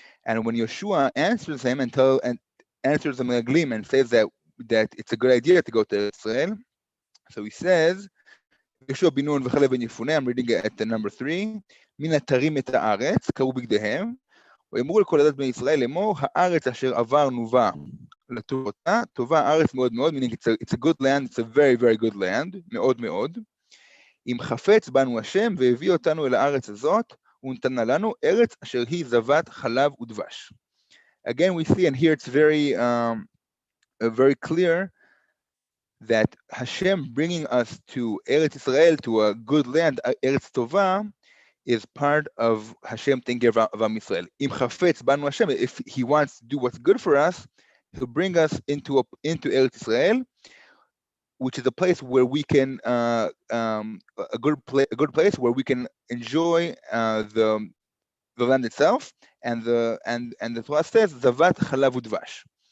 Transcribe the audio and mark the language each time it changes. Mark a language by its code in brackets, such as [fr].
[en] And when Yeshua answers him and answers the Meraglim and says that it's a good idea to go to Israel, so he says, Yeshua bin Nun v'chalev ben Yifune, I'm reading it at the number 3, [he] מן התרים את הארץ, קראו בגדיהם, ואמרו לכל עדת בני ישראל לאמור, הארץ אשר עברנו בה לטובתה, טובה הארץ מאוד מאוד, [en] meaning it's a good land, it's a very very good land, [he] מאוד מאוד. אם חפץ בנו השם והביא אותנו אל הארץ הזאת, ונתנה לנו ארץ אשר היא זבת חלב ודבש. [en] Again, we see, and here it's very clear that Hashem bringing us to Eretz Israel, to a good land, Eretz Tova, is part of Hashem taking care of Am Yisrael. [he] Im chafetz banu Hashem, [en] if he wants to do what's good for us, he'll bring us into Eretz Israel, which is a place where we can a good place where we can enjoy the land itself, and the Torah says [he] zavat chalav udvash.